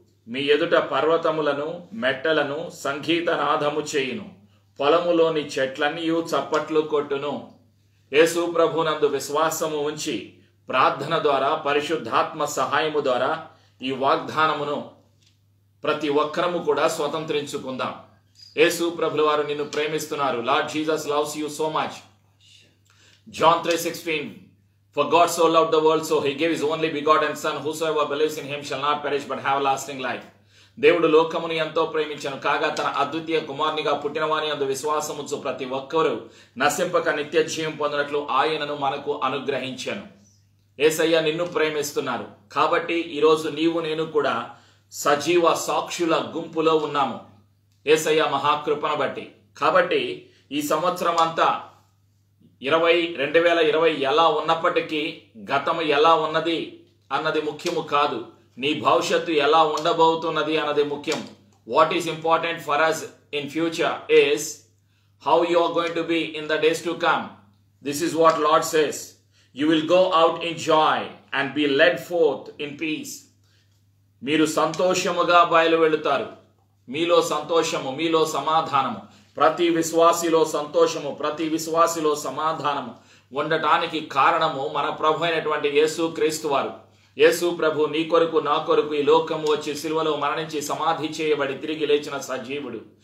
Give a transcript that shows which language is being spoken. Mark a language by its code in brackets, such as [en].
[te] మీ ఎదుట పర్వతములను మెట్టలను సంగీతనాదము చేయును. పొలములోని చెట్లన్నీ చప్పట్లు కొట్టును. యేసు ప్రభునందు విశ్వాసము ఉంచి ప్రార్థన ద్వారా, పరిశుద్ధాత్మ సహాయము ద్వారా ఈ వాగ్దానమును ప్రతి ఒక్కరము కూడా స్వతంత్రించుకుందాం. యేసు ప్రభుల వారు నిన్ను ప్రేమిస్తున్నారు. [en] Lord Jesus loves you so much. John 3:16. For God so loved the world, so he gave his only begotten Son, whosoever believes in him shall not perish but have lasting life. [te] దేవుడు లోకమును ఎంతో ప్రేమించెను, కాగా తన అద్వితీయ కుమారునిగా పుట్టినవాని అందు విశ్వాసముంచు ప్రతి ఒక్కరూ నశింపక నిత్య జీవం పొందినట్లు ఆయనను మనకు అనుగ్రహించెను. యేసయ్య నిన్ను ప్రేమిస్తున్నారు. కాబట్టి ఈరోజు నీవు నేను కూడా సజీవ సాక్షుల గుంపులో ఉన్నాము యేసయ్య మహాకృపను బట్టి. కాబట్టి ఈ సంవత్సరం అంతా 2020 ఎలా ఉన్నప్పటికీ గతము ఎలా ఉన్నది అన్నది ముఖ్యము కాదు. నీ భవిష్యత్తు ఎలా ఉండబోతున్నది అన్నది ముఖ్యం. [en] What is important for us in future is how you are going to be in the days to come. This is what Lord says. You will go out in joy and be led forth in peace. [te] మీరు సంతోషముగా బయలు వెళుతారు. మీలో సంతోషము, మీలో సమాధానము, ప్రతి విశ్వాసిలో సంతోషము, ప్రతి విశ్వాసిలో సమాధానము ఉండటానికి కారణము మన ప్రభు అయినటువంటి యేసు క్రీస్తు వారు. యేసు ప్రభు నీ కొరకు నా కొరకు ఈ లోకము వచ్చి సిలువలో మరణించి సమాధి చేయబడి తిరిగి లేచిన సజీవుడు.